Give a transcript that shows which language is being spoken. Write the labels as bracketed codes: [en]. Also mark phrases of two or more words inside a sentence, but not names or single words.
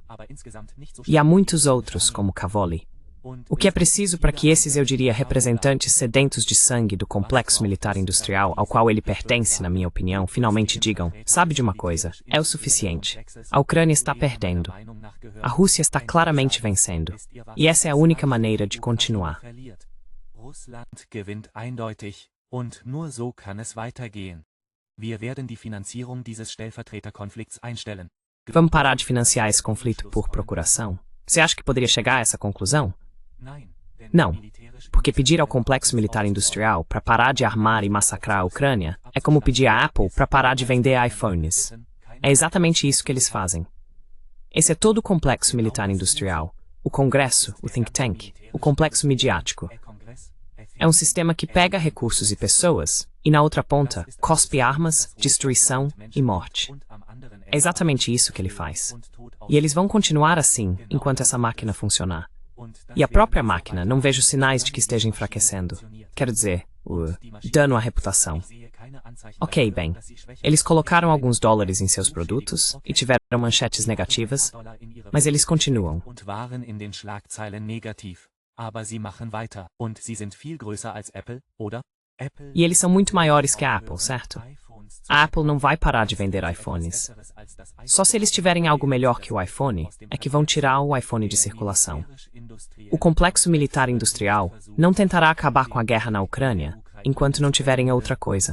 [pt] E há muitos outros, como Cavoli. O que é preciso para que esses, eu diria, representantes sedentos de sangue do complexo militar industrial ao qual ele pertence, na minha opinião, finalmente digam, sabe de uma coisa, é o suficiente. A Ucrânia está perdendo. A Rússia está claramente vencendo. E essa é a única maneira de continuar. [de] Und nur so kann es weitergehen. Wir werden die Finanzierung dieses Stellvertreterkonflikts einstellen. [pt] Vamos parar de financiar esse conflito por procuração? Você acha que poderia chegar a essa conclusão? Não, porque pedir ao complexo militar industrial para parar de armar e massacrar a Ucrânia é como pedir à Apple para parar de vender iPhones. É exatamente isso que eles fazem. Esse é todo o complexo militar industrial, o Congresso, o [en] think tank, [pt] o complexo midiático. É um sistema que pega recursos e pessoas, e na outra ponta, cospe armas, destruição e morte. É exatamente isso que ele faz. E eles vão continuar assim, enquanto essa máquina funcionar. E a própria máquina, não vejo sinais de que esteja enfraquecendo. Quero dizer, o dano à reputação. Ok, bem. Eles colocaram alguns dólares em seus produtos e tiveram manchetes negativas, mas eles continuam. [de] Aber sie machen weiter. Und sie sind viel größer als Apple, oder? [pt] E eles são muito maiores que a Apple, certo? A Apple não vai parar de vender iPhones. Só se eles tiverem algo melhor que o iPhone, é que vão tirar o iPhone de circulação. O complexo militar industrial não tentará acabar com a guerra na Ucrânia enquanto não tiverem outra coisa.